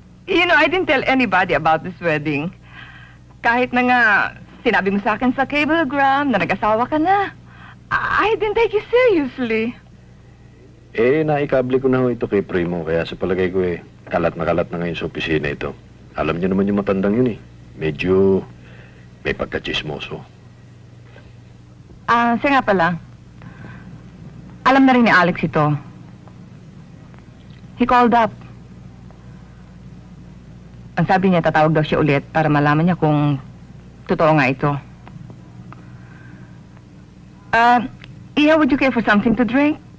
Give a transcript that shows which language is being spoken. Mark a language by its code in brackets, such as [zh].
[tl] You know, I didn't tell anybody about this wedding. Kahit na nga, sinabi mo sa akin sa cablegram na nag-asawa ka na. [en] I didn't take you seriously. [tl] Naikable ko na ho ito kay Primo, kaya sa palagay ko kalat na ngayon sa opisina ito. Alam niyo naman yung matandang yun Medyo may pagkachismoso. Siya nga pala. Alam na rin ni Alex ito. [en] He called up. [tl] Ang sabi niya, tatawag daw siya ulit para malaman niya kung totoo nga ito. [en] Iha, would you care for something to drink?